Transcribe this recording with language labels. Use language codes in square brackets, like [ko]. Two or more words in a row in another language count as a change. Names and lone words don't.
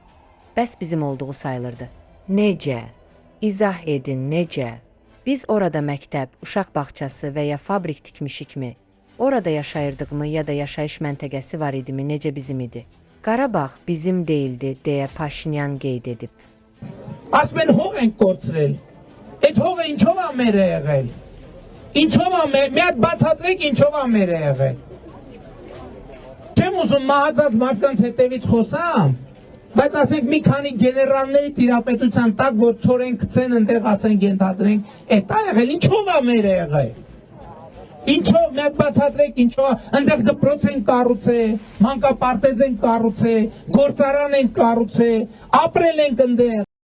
[az] Bəs bizim olduğu sayılırdı. Necə? İzah edin, necə? Biz orada məktəb, uşaq bağçası və ya fabrik tikmişikmi? Orada yaşayırdığımı ya da yaşayış məntəqəsi var idimi, necə bizim idi? Qarabağ bizim deyildi, deyə Paşinyan qeyd edib. [hy] Ասմեն հող ենք կորցրել, այդ հողը ինչով է մեր եղել, ինչով է մի հատ բացատրեք ինչով է մեր եղել, չեմ ուզում մահացած մարդկանց հետևից խոսամ, բայց ասենք մի քանի գեներալների տիրապետության տակ, որ ցորեն գցեն, ընդեղ ասենք ենթադրենք, այդ է եղել, ինչով է մեր եղել, ինչով, մի հատ բացատրեք ինչով, ընդեղ դպրոց են կառուցել, մանկապարտեզ են կառուցել, գործարան են կառուցել, ապրել ենք ընդեղ